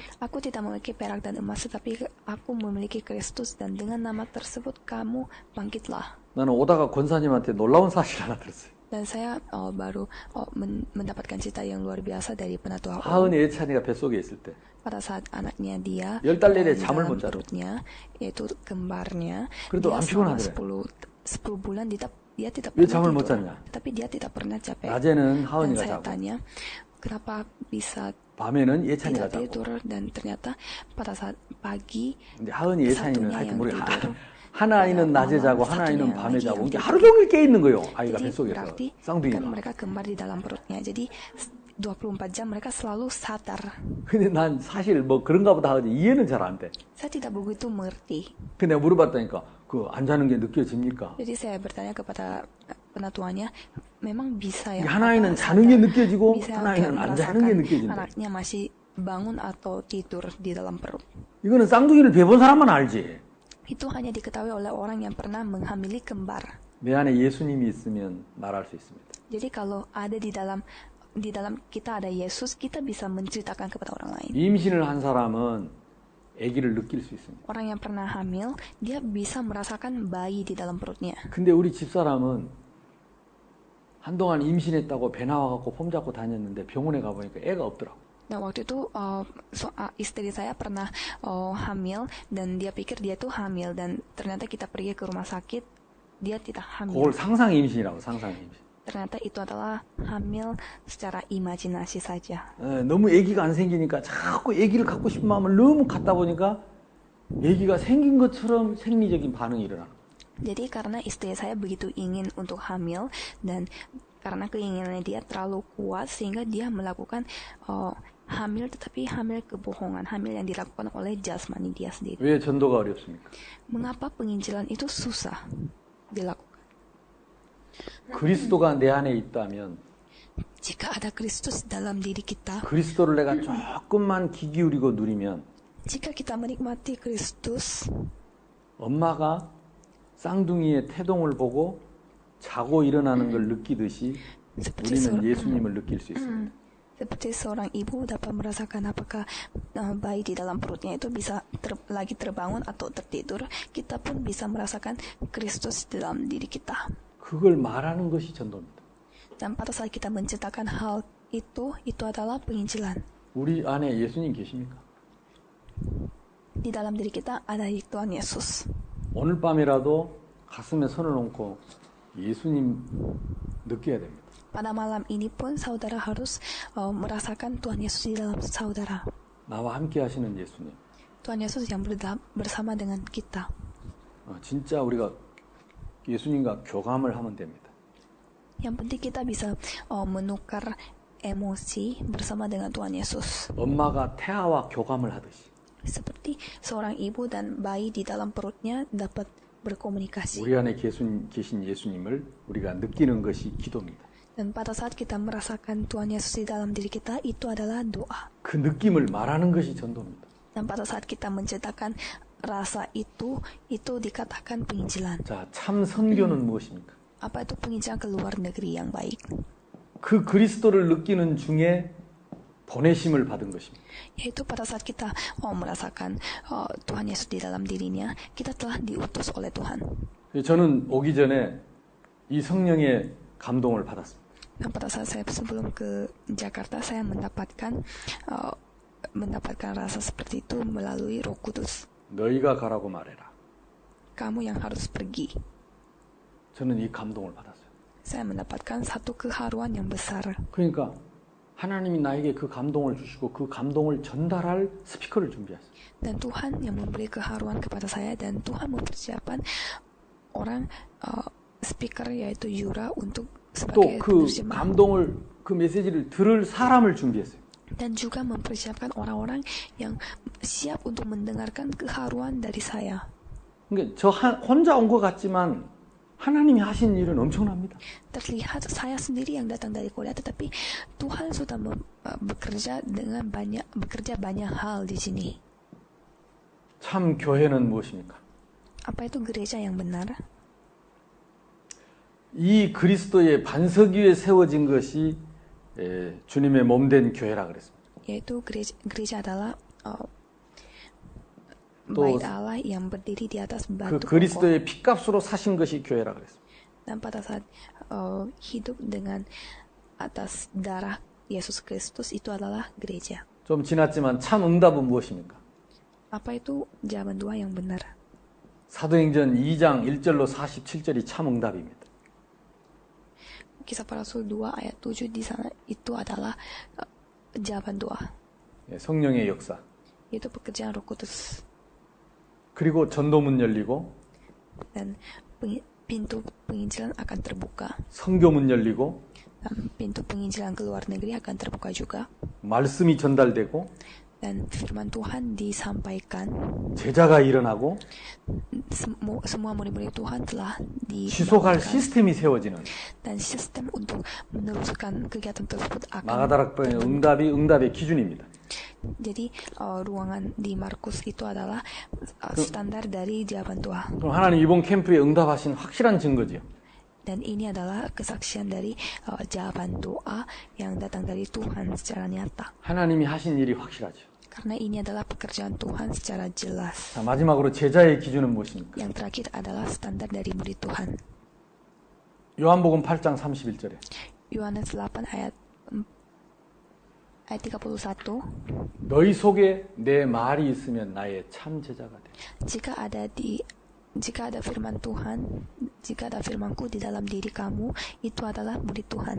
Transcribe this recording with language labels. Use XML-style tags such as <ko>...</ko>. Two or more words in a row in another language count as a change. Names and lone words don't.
<id>Aku tidak memiliki perak dan emas, tetapi aku memiliki Kristus dan dengan nama tersebut kamu bangkitlah.</id> <ko>나는 오다가 권사님한테 놀라운 사실 하나 들었어요.</ko> <id>Dan saya baru mendapatkan cerita yang luar biasa dari penatua</id> <ko>하은이 예찬이가 뱃속에 있을 때</ko> <id>pada saat anaknya dia</id> <ko>10달 내내 잠을</ko> <id>dalam</id> <ko>못 잤대.</ko> <id>perutnya, yaitu kembarnya,</id> <ko>그래도</ko> <id>dia</id> <ko>안</ko> <id>selama</id> <ko>피곤하더래.</ko> <id>10 bulan dia tidak</id> <ko>왜</ko> <id>pernah</id> <ko>잠을 못</ko> <id>tidur.</id> <ko>잤냐?</ko> <id>Tapi dia tidak pernah capek.</id> <ko>낮에는</ko> <id>Dan</id> <ko>하은이가</ko> <id>saya</id> <ko>자고</ko> <id>tanya, kenapa bisa</id> <ko>밤에는 예찬이가</ko> <id>tidak</id> <ko>자고.</ko> <id>tidur, dan ternyata pada saat pagi</id> <ko>근데 하은이 예찬이는</ko> <id>satunya</id> <ko>하여튼</ko> <id>yang</id> <ko>모르겠어.</ko> <id>tidur.</id> <ko>한 아이는 낮에 자고 한</ko> <id>satunya</id> <ko>아이는</ko> <id>yang</id> <ko>밤에</ko> <id>lagi</id> <ko>자고</ko> <id>yang</id> <ko>이게</ko> <id>tidur.</id> <ko>하루 종일 깨 있는 거예요. 아이가</ko> <id>Jadi</id> <ko>뱃속에서</ko> <id>berarti kan</id> <ko>쌍둥이가.</ko> <id>mereka kembar di dalam perutnya. Jadi 24 jam mereka selalu sadar.</id> <ko>근데 난 사실 뭐 그런가 보다 하지 이해는 잘 안 돼.</ko> <id>Saya tidak begitu mengerti.</id> <ko>근데 내가 물어봤다니까 그 안 자는 게 느껴집니까?</ko> <id>Jadi saya bertanya kepada penatuannya, memang bisa ya?</id> <ko>한 아이는</ko> <id>apa</id> <ko>자는 게</ko> <id>sadar?</id> <ko>느껴지고</ko> <id>Bisa</id> <ko>한 아이는 안 자는 게</ko> <id>merasakan</id> <ko>느껴진대.</ko> <id>anaknya masih bangun atau tidur di dalam perut.</id> <ko>이거는 쌍둥이를 배본 사람만 알지.</ko> <id>Itu hanya diketahui oleh orang yang pernah menghamili kembar.</id> <ko>내 안에 예수님이 있으면 말할 수 있습니다.</ko> <id>Jadi kalau ada di dalam kita ada Yesus, kita bisa menceritakan kepada orang lain.</id> <ko>임신을 한 사람은 아기를 느낄 수 있습니다.</ko> <id>Orang yang pernah hamil, dia bisa merasakan bayi di dalam perutnya.</id> <ko>근데 우리 집사람은 한동안 임신했다고 배 나와갖고 폼 잡고 다녔는데 병원에 가보니까 애가 없더라고.</ko> <id>Nah waktu itu istri saya pernah hamil dan dia pikir dia tuh hamil, dan ternyata kita pergi ke rumah sakit, dia tidak hamil.</id> <ko>그걸 상상 임신이라고 상상 임신.</ko> <id>Ternyata itu adalah hamil secara imajinasi saja.</id> <ko>너무 아기가 안 생기니까 자꾸 아기를 갖고 싶은 마음을 너무 갖다 보니까 아기가 생긴 것처럼 생리적인 반응이 일어나는 거예요.</ko> <id>Jadi karena istri saya begitu ingin untuk hamil, dan karena keinginannya dia terlalu kuat sehingga dia melakukan hamil, tetapi hamil kebohongan, hamil yang dilakukan oleh jasmani dia sendiri.</id> <ko>왜 전도가 어렵습니까?</ko> <id>Mengapa penginjilan itu susah dilakukan?</id> <ko>그리스도가 내 안에 있다면</ko> <id>Jika ada Kristus dalam diri kita,</id> <ko>그리스도를 내가 조금만 귀 기울이고 누리면</ko> <id>jika kita menikmati Kristus,</id> <ko>엄마가 쌍둥이의 태동을 보고 자고 일어나는 걸 느끼듯이 우리는 예수님을 느낄 수 있습니다.</ko> <id>seperti seorang ibu dapat merasakan apakah bayi di dalam perutnya itu bisa lagi terbangun atau tertidur, kita pun bisa merasakan Kristus dalam diri kita.</id> <ko>그걸 말하는 것이 전도입니다.</ko> <id>Dan pada saat kita menceritakan hal itu adalah penginjilan.</id> <ko>우리 안에 예수님 계십니까?</ko> <id>Di dalam diri kita ada Tuhan Yesus.</id> <ko>오늘 밤이라도 가슴에 손을 얹고 예수님 느껴야 됩니다.</ko> <id>Pada malam ini pun saudara harus merasakan Tuhan Yesus di dalam saudara.</id> <ko>나와 함께 하시는 예수님.</ko> <id>Tuhan Yesus yang bersama dengan kita.</id> <ko>진짜 우리가 예수님과 교감을 하면 됩니다.</ko> <id>Yang penting kita bisa menukar emosi bersama dengan Tuhan Yesus.</id> <ko>엄마가 태아와 교감을 하듯이</ko> <id>Seperti seorang ibu dan bayi di dalam perutnya dapat berkomunikasi.</id> <ko>우리 안에 계신 예수님을 우리가 느끼는 것이 기도입니다.</ko> <id>Dan pada saat kita merasakan Tuhan Yesus di dalam diri kita, itu adalah doa.</id> <ko>그 느낌을 말하는 것이 전도입니다.</ko> <id>Dan pada saat kita menceritakan rasa itu dikatakan penginjilan.</id> <ko>자, 참 선교는 무엇입니까?</ko> <id>Apa itu penginjilan ke luar negeri yang baik?</id> <ko>그 그리스도를 느끼는 중에 보내심을 받은 것입니다.</ko> <id>Yaitu pada saat kita merasakan Tuhan Yesus di dalam dirinya, kita telah diutus oleh Tuhan.</id> <ko>저는 오기 전에 이 성령의 감동을 받았습니다.</ko> <id>Dan pada saat saya sebelum ke Jakarta, saya mendapatkan rasa seperti itu melalui Roh Kudus.</id> <ko>너희가 가라고 말해라.</ko> <id>Kamu yang harus pergi.</id> <ko>저는 이 감동을 받았어요.</ko> <id>Saya mendapatkan satu keharuan yang besar.</id> <ko>그러니까 하나님이 나에게 그 감동을 주시고 그 감동을 전달할 스피커를 준비했어요.</ko> <id>Dan Tuhan yang memberi keharuan kepada saya, dan Tuhan mempersiapkan orang speaker yaitu Yura untuk sebagai</id> <ko>또 그</ko> <id>penerjemah.</id> <ko>감동을 그 메시지를 들을 사람을 준비했어요.</ko> <id>Dan juga mempersiapkan orang-orang yang siap untuk mendengarkan keharuan dari saya.</id> <ko>그러니까 저 혼자 온 것 같지만 하나님이 하신 일은 엄청납니다.</ko> <id>Terlihat saya sendiri yang datang dari Korea, tetapi Tuhan sudah bekerja banyak hal di sini.</id> <ko>참 교회는 무엇입니까?</ko> <id>Apa itu gereja yang benar?</id> <ko>이 그리스도의 반석 위에 세워진 것이 주님의 몸된 교회라 그랬습니다.</ko> <id>Yaitu gereja adalah</id> <ko>또</ko> <id>bait Allah yang berdiri di atas</id> <ko>그</ko> <id>batu kokoh.</id> <ko>그리스도의 피값으로 사신 것이 교회라 그랬습니다.</ko> <id>Dan pada saat hidup dengan atas darah Yesus Kristus, itu adalah gereja.</id> <ko>좀 지났지만 참 응답은 무엇입니까?</ko> <id>Apa itu jawaban doa yang benar?</id> <ko>사도행전 2장 1절로 47절이 참 응답입니다.</ko> <id>Kisah Para Rasul 2 ayat 7 di sana itu adalah jawaban doa,</id> <ko>성령의 역사.</ko> <id>yaitu pekerjaan Roh Kudus.</id> <ko>그리고 전도문 열리고</ko> <id>Dan pintu penginjilan akan terbuka.</id> <ko>선교문 열리고</ko> <id>Dan pintu penginjilan ke luar negeri akan terbuka juga.</id> <ko>말씀이 전달되고</ko> <id>Dan firman Tuhan disampaikan.</id> <ko>제자가 일어나고</ko> <id>Semua murid-murid Tuhan telah</id> <ko>지속할</ko> <id>dibangunkan.</id> <ko>시스템이 세워지는</ko> <id>Dan sistem untuk meneruskan kegiatan tersebut akan</id> <ko>마가다락방의 응답의 기준입니다.</ko> <id>Jadi ruangan di Markus itu adalah standar dari jawaban doa.</id> <ko>그럼 하나님 이번 캠프에 응답하신 확실한 증거지요.</ko> <id>Dan ini adalah kesaksian dari jawaban doa yang datang dari Tuhan secara nyata.</id> <ko>하나님이 하신 일이 확실하죠.</ko> <id>Karena ini adalah pekerjaan Tuhan secara jelas.</id> <ko>자, 마지막으로 제자의 기준은 무엇입니까?</ko> <id>Yang terakhir adalah standar dari murid Tuhan.</id> <ko>요한복음 8장 31절에</ko> <id>Yohanes 8 ayat 31.</id> <ko>너희 속에 내 말이 있으면 나의 참 제자가 돼.</ko> <id>Jika ada firman Tuhan, jika ada firmanku di dalam diri kamu, itu adalah murid Tuhan.</id>